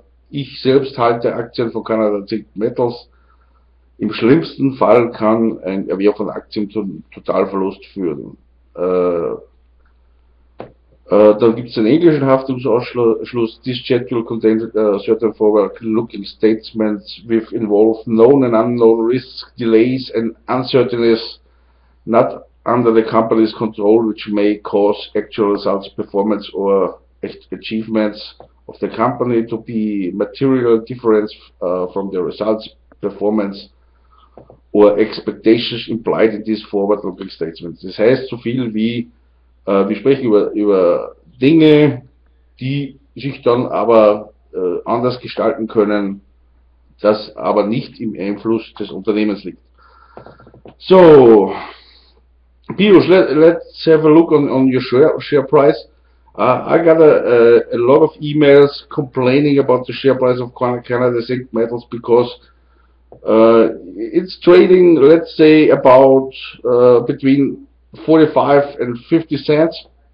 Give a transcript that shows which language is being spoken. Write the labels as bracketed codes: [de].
[de] ich selbst halte Aktien von Canada Zinc Metals. Im schlimmsten Fall kann ein Erwerb von Aktien zum Totalverlust führen. Dann gibt es den englischen Haftungsausschluss. [en] This schedule contains certain forward-looking statements with involved known and unknown risks, delays and uncertainties not under the company's control, which may cause actual results, performance or achievements of the company to be material different from the results, performance or expectations implied in these forward-looking statements. [de] Das heißt so viel wie, wir sprechen über Dinge, die sich dann aber anders gestalten können, das aber nicht im Einfluss des Unternehmens liegt. [en] So, Peeyush, let's have a look on your share price. I got a lot of emails complaining about the share price of Canada Zinc Metals because it's trading, let's say, about between 45 and 50 cents.